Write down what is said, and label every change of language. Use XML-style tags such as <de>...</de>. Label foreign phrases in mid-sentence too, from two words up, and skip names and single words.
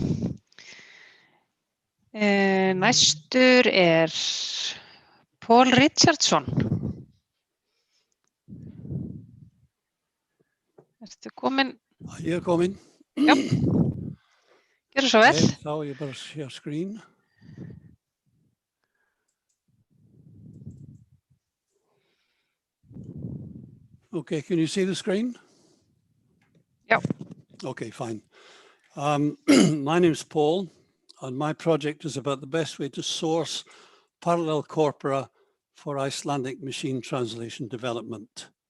<is>Næstur er Paul Richardson. Ertu komin? Ég er komin. Já. Gjörðu svo vel. Þá ég bara</is> <en>share screen. Okay, can you see the screen? Yeah. Okay, fine. My name's Paul, and my project is about the best way to source parallel corpora for Icelandic machine translation development.</en>